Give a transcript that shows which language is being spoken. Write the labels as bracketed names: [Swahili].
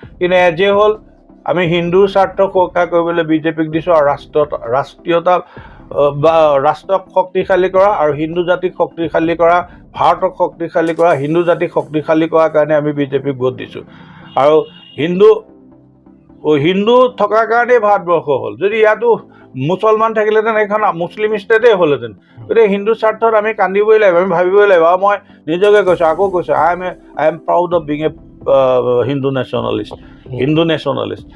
[Assamese] কিন্তু এজে হ'ল আমি হিন্দুৰ স্বাৰ্থ সুৰক্ষা কৰিবলৈ বিজেপিক দিছোঁ, আৰু ৰাষ্ট্ৰীয়তা বা ৰাষ্ট্ৰক শক্তিশালী কৰা আৰু হিন্দু জাতিক শক্তিশালী কৰা, ভাৰতক শক্তিশালী কৰা, হিন্দু জাতিক শক্তিশালী কৰাৰ কাৰণে আমি বিজেপিক ভোট দিছোঁ। আৰু হিন্দু থকাৰ কাৰণেই ভাৰতবৰ্ষ হ'ল। যদি ইয়াতো মুছলমান থাকিলেহেঁতেন এইখন মুছলিম ষ্টেটেই হ'লহেঁতেন। গতিকে হিন্দু স্বাৰ্থত আমি কান্দিবই লাগিব, আমি ভাবিবই লাগিব। আৰু মই নিজকে কৈছোঁ, আকৌ কৈছোঁ, [English] I am proud of being a Hindu nationalist.